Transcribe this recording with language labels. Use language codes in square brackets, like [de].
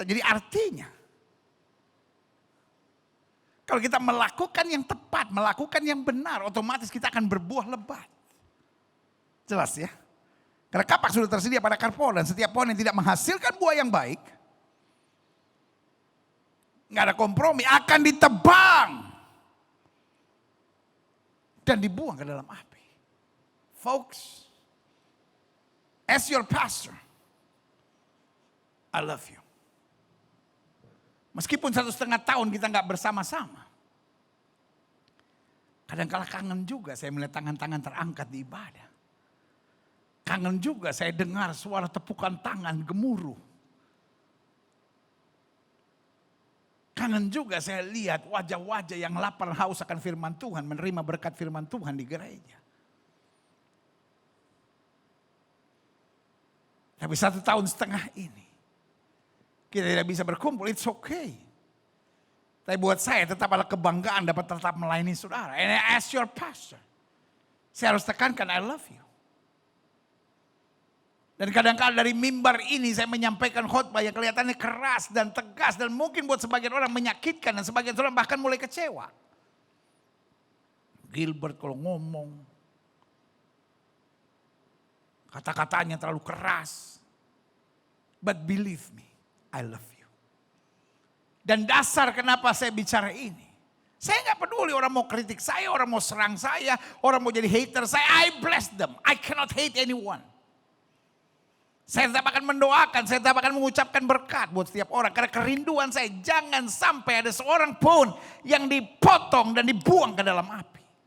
[id] Jadi artinya, kalau kita melakukan yang tepat, melakukan yang benar, otomatis kita akan berbuah lebat. Jelas ya? Karena kapak sudah tersedia pada akar pohon, dan setiap pohon yang tidak menghasilkan buah yang baik, nggak ada kompromi, akan ditebang dan dibuang ke dalam api. [en] Folks, as your pastor, I love you. [id] Meskipun 1,5 tahun kita nggak bersama-sama. Kadang-kala kangen juga saya melihat tangan-tangan terangkat di ibadah. Kangen juga saya dengar suara tepukan tangan gemuruh. Kangen juga saya lihat wajah-wajah yang lapar haus akan firman Tuhan, menerima berkat firman Tuhan di gereja. Tapi 1,5 tahun ini, kita tidak bisa berkumpul, [en] it's okay. [id] Tapi buat saya tetap ada kebanggaan dapat tetap melayani saudara. [en] And as your pastor, [id] saya harus tekankan [en] I love you. [id] Dan kadang-kadang dari mimbar ini saya menyampaikan khotbah yang kelihatannya keras dan tegas. Dan mungkin buat sebagian orang menyakitkan dan sebagian orang bahkan mulai kecewa. Gilbert kalau ngomong, kata-katanya terlalu keras. [en] But believe me, I love you. [id] Dan dasar kenapa saya bicara ini. Saya gak peduli orang mau kritik saya, orang mau serang saya, orang mau jadi hater saya. [en] I bless them. I cannot hate anyone. [id] Saya tetap akan mendoakan, saya tetap akan mengucapkan berkat buat setiap orang. Karena kerinduan saya jangan sampai ada seorang pun yang dipotong dan dibuang ke dalam api.